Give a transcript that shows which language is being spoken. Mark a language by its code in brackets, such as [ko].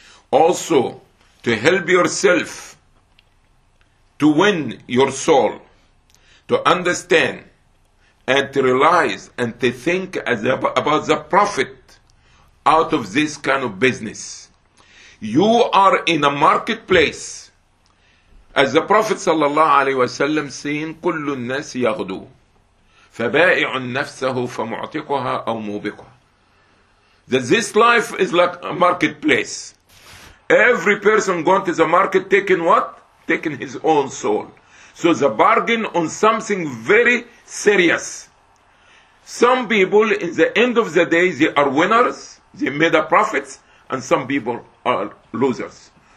[en] Also, to help yourself to win your soul, to understand and to realize and to think about the profit out of this kind of business. You are in a marketplace. As the Prophet sallallahu alaihi wasallam saying, [ar] كُلُّ النَّاسِ يَغْدُو فَبَائِعُ النَّفْسَهُ فَمُعْتِقُهَا أَوْ مُوبِقُهَا. [en] That this life is like a marketplace. Every person going to the market taking what? Taking his own soul. So the bargain on something very serious. Some people in the end of the day, they are winners, they made a profit, and some people are losers.